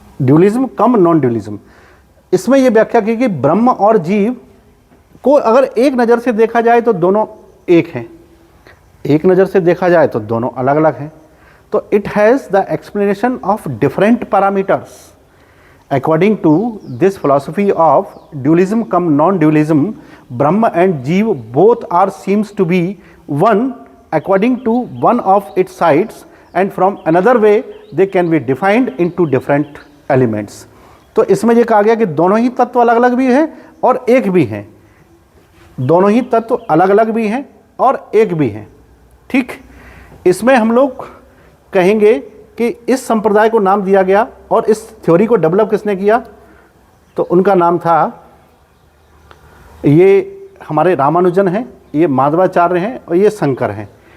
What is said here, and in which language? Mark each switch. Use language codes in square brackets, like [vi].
[hi] Dualism कम non dualism, इसमें यह व्याख्या की कि ब्रह्म और जीव को अगर एक नज़र से देखा जाए तो दोनों एक हैं, एक नज़र से देखा जाए तो दोनों अलग अलग हैं। [en] तो it has the explanation of different parameters. According to this philosophy of dualism cum non-dualism, Brahma and Jeev both are seems to be one according to one of its sides, and from another way they can be defined into different elements। [hi] तो इसमें ये कहा गया कि दोनों ही तत्व अलग अलग भी हैं और एक भी हैं, दोनों ही तत्व अलग अलग भी हैं और एक भी हैं, ठीक। इसमें हम लोग कहेंगे कि इस संप्रदाय को नाम दिया गया और इस थ्योरी को डेवलप किसने किया, तो उनका नाम था, ये हमारे रामानुजन हैं, ये माधवाचार्य हैं और ये शंकर हैं।